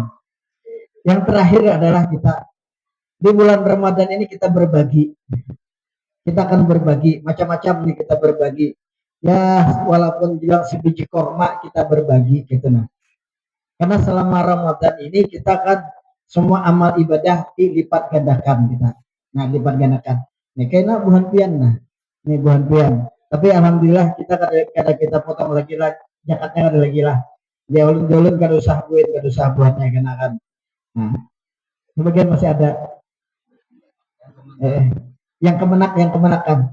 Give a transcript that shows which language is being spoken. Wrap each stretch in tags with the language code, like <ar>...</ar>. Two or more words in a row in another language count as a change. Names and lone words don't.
<id>Yang terakhir adalah kita di bulan Ramadan ini kita berbagi, kita akan berbagi macam-macam nih, kita berbagi ya walaupun bilang sebiji korma kita berbagi gitu nah, karena selama Ramadan ini kita kan semua amal ibadah dilipat gandakan kita. Nah, lipat gandakan.</id> <bjn>Nih kayaknya buhan pian nah. Ini buhan pian.</bjn> <id>Tapi alhamdulillah kita kada kita potong lagi lah, zakatnya ada lagi lah.</id> <bjn>Ya ulun kada usah buatnya kena kan.</bjn> <id>Nah, sebagian masih ada yang kemenakan.</id>